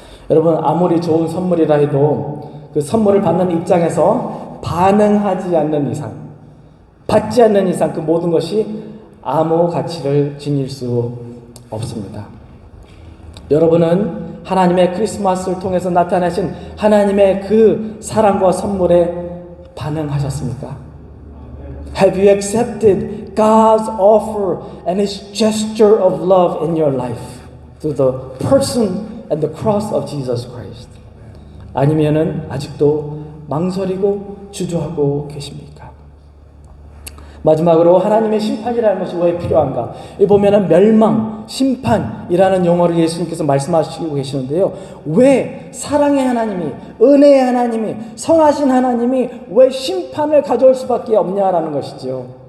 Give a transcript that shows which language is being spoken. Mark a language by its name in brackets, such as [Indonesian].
[Korean] 여러분, 아무리 좋은 선물이라 해도 그 선물을 받는 입장에서 반응하지 않는 이상, 받지 않는 이상 그 모든 것이 아무 가치를 지닐 수 없습니다. 여러분은 하나님의 크리스마스를 통해서 나타나신 하나님의 그 사랑과 선물에 반응하셨습니까? [English] Have you accepted God's offer and His gesture of love in your life through the person and the cross of Jesus Christ? [Korean] 아니면은 아직도 망설이고 주저하고 계십니까? 마지막으로 하나님의 심판이라는 것이 왜 필요한가? 이 보면은 멸망, 심판이라는 용어를 예수님께서 말씀하시고 계시는데요. 왜 사랑의 하나님이, 은혜의 하나님이, 선하신 하나님이 왜 심판을 가져올 수밖에 없냐라는 것이죠.